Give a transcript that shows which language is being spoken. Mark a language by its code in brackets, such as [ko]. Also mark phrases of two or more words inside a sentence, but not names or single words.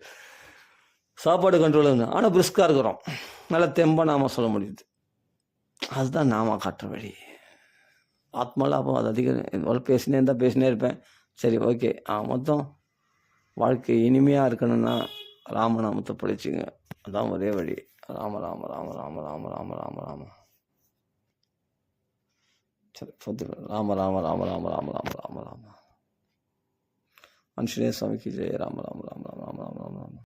[ta] சாப்பாடு கண்ட்ரோல் இல்லை, ஆனால் பிரிஸ்காக இருக்கிறோம், நல்லா தெம்பாக நாம சொல்ல முடியுது. அதுதான் நாம காட்டுற வழி. ஆத்மாலாபம் அது அதிகம். இவ்வளோ பேசினே இருப்பேன். சரி, ஓகே. மொத்தம் வாழ்க்கை இனிமையாக இருக்கணும்னா ராமநாமத்தை படிச்சுங்க, அதான் ஒரே வழி. ராம ராம ராம ராம ராம ராம ராம ராம சரி, ராம ராம ராம ராம ராம ராம ராம ராம. ஆஞ்சநேய சுவாமிக்கு ஜெய. ராம ராம ராம ராம ராம ராம ராம ராம.